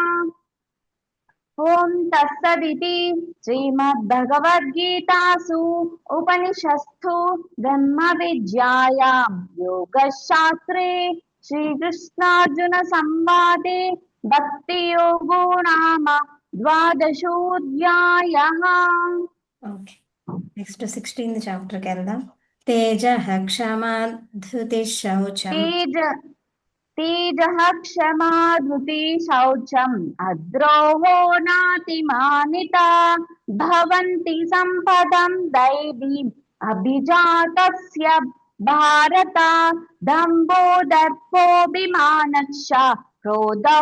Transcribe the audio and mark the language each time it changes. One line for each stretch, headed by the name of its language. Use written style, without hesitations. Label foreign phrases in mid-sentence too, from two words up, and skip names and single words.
Sanskrit: ओं तत्सदिति श्रीमद्भगवद्गीतासु उपनिषत्सु ब्रह्मविद्यायां योगशास्त्रे श्रीकृष्णार्जुनसंवादे भक्तियोगो नाम 12ोऽध्यायः.
Telugu: నెక్స్ట్ 16th చాప్టర్కి వెళ్దాం.
Sanskrit: తేజః క్షమా ధృతిః శౌచం तेजः क्षमा धृतिः शौचम् अद्रोहो नातिमानिता भवन्ति सम्पदं दैवीम् अभिजातस्य भारत दम्भो दर्पोऽभिमानश्च क्रोधः